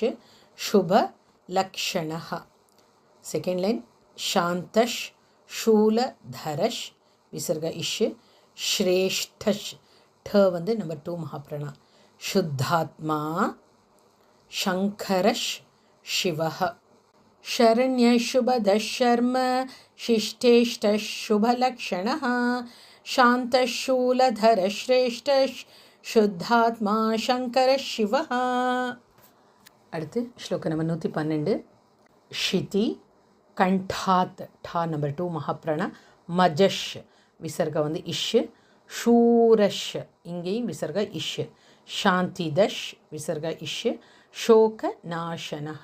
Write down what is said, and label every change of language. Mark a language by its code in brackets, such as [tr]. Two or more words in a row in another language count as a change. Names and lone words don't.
[sa] शुभ लक्षणः. [en] second line [sa] शान्तः शूलधरः, [ta] விசர்கா இஷ். ஸ்ரேஷ்டஷ், ட வந்து நம்பர் 2 மகாபிராண. [sa] शुद्धात्मा शङ्करः शिवः. शरण्यशुभदः शर्म शिष्टेष्टः शुभलक्षणः शान्तः शूलधरः श्रेष्ठः शुद्धात्मा शङ्करः शिवः. [ta] அடுத்து ஸ்லோகம் நம்பர் 112. ஷிதி கண்டாத், டா நம்பர் 2 மகாபிராண. மஜஷ், விசர்கா வந்து இஷ். ஷூரஷ், இங்கேயும் விசர்கா இஷ். சாந்திதஷ், விசர்கா இஷ். [sa] शोक नाशनः.